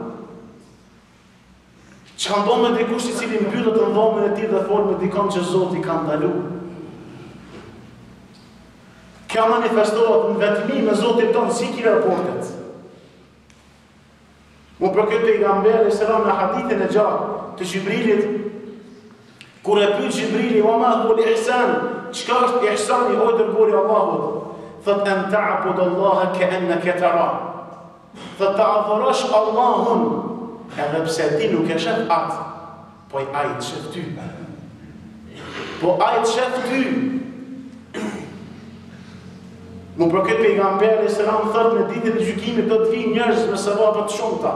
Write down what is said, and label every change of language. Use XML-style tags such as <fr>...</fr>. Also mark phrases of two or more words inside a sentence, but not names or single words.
<sq>Çka ndodh me dikush i cili mbyllet në dhomën e tij dhe fol me dikon që Zoti ka ndaluar? Kjo manifestohet në vetëmi me Zotin tonë si ki raportet. Mu për këtë pejgamberi selam në hadithin e gjatë të Gjibrilit, kur e pyet Gjibrili,</sq> <ar>"وما هو الإحسان?"</ar> <sq>Çka është ihsani o dërguari i Allahut?</sq> <ar>Thot أن تعبد الله كأنك ترى.</ar> <sq>Thot ta adhurosh Allahun edhe pse ti nuk e shef atë, po ai të shef ty. Po ai të shef ty. Mu për këtë pejgamberi selam thot në ditën e gjykimit do të vinë njerëz me sevape të shumta.</sq>